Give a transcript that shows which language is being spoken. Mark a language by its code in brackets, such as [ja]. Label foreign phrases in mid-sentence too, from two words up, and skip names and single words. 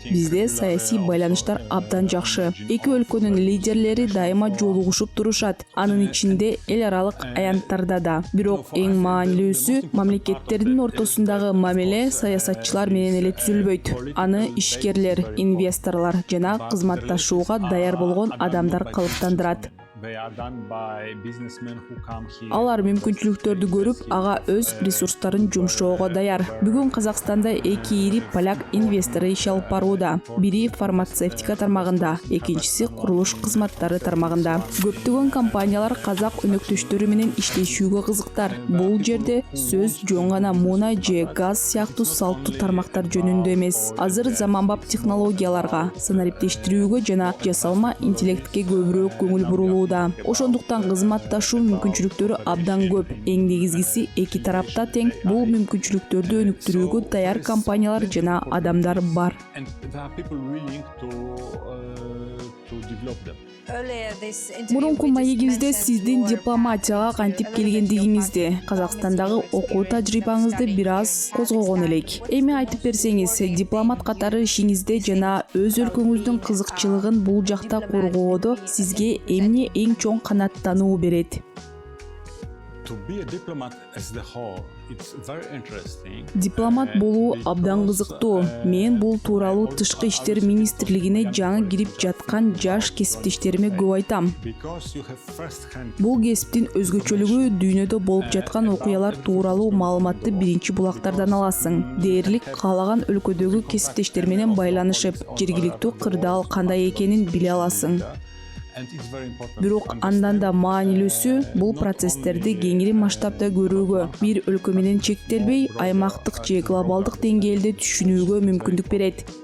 [ky] Бизде саясий байланыштар абдан жакшы. Эки өлкөнүн лидерлери дайыма жолугушуп турушат. Анын ичинде эл аралык аянттарда да. Бирок эң маанилүүсү мамлекеттердин ортосундагы мамиле саясатчылар менен эле түзүлбөйт. Аны ишкерлер, инвесторлор жана кызматташууга даяр болгон адамдар калыптандырат. [en] They are done by businessmen who come here. [ky] Алар мүмкүнчүлүктөрдү көрүп, ага өз ресурстарын жумшоого даяр. Бүгүн Казакстанда эки ири поляк инвестору иш алып барууда. Бири фармацевтика тармагында, экинчиси курулуш кызматтары тармагында. Көптөгөн компаниялар казак өнөктөштөрү менен иштешүүгө кызыктар. Бул жерде сөз жөн гана мунай же газ сыяктуу салттуу тармактар жөнүндө эмес. Азыр заманбап технологияларга, санариптештирүүгө жана жасалма интеллектке көбүрөөк көңүл бурулууда. Ошондуктан кызматташуу мүмкүнчүлүктөрү абдан көп. Эң негизгиси эки тарапта тең. Бул мүмкүнчүлүктөрдү өнүктүрүүгө даяр компаниялар жана адамдар бар. [en] And there are people willing to develop them. [ky] Мурунку маегибизде сиздин дипломатияга кантип келгендигиңизди, Казакстандагы окуу тажрыйбаңызды бир аз козгогон элек. Эми айтып берсеңиз, дипломат катары ишиңизде жана өз өлкөңүздүн кызыкчылыгын бул жакта коргоодо сизге эмне эң чоң канааттануу берет? [en] To be a diplomat as the whole, it's very interesting. [ky] Дипломат болуу абдан кызыктуу. Мен бул тууралуу Тышкы иштер министрлигине жаңы кирип жаткан жаш кесиптештериме көп айтам. [en] Because you have first hand. [ky] Бул кесиптин өзгөчөлүгү дүйнөдө болуп жаткан окуялар тууралуу маалыматты биринчи булактардан аласың. Дээрлик каалаган өлкөдөгү кесиптештер менен байланышып, жергиликтүү кырдаал кандай экенин биле аласың. Бирок андан да маанилүүсү бул процесстерди кеңири масштабда көрүүгө, бир өлкө менен чектелбей, аймактык же глобалдык деңгээлде түшүнүүгө мүмкүндүк берет.